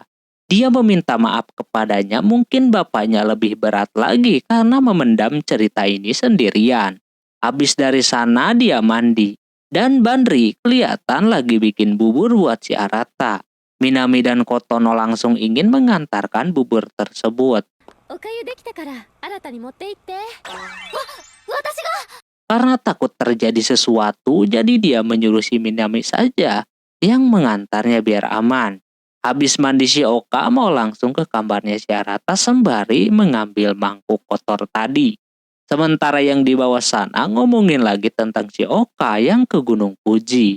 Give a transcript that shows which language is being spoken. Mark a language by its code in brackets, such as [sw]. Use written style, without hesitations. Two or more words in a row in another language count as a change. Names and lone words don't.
[id] Dia meminta maaf kepadanya, mungkin bapaknya lebih berat lagi karena memendam cerita ini sendirian. Habis dari sana dia mandi. Dan Bandri kelihatan lagi bikin bubur buat si Arata. Minami dan Kotono langsung ingin mengantarkan bubur tersebut. [ja] おかゆできたから新たに持って行って。私が。 [id] Karena takut terjadi sesuatu, jadi dia menyuruh si Minami saja yang mengantarnya biar aman. Habis mandi si Oka mau langsung ke kamarnya si Arata sembari mengambil mangkuk kotor tadi. Sementara yang di bawah sana ngomongin lagi tentang si Oka yang ke Gunung Fuji.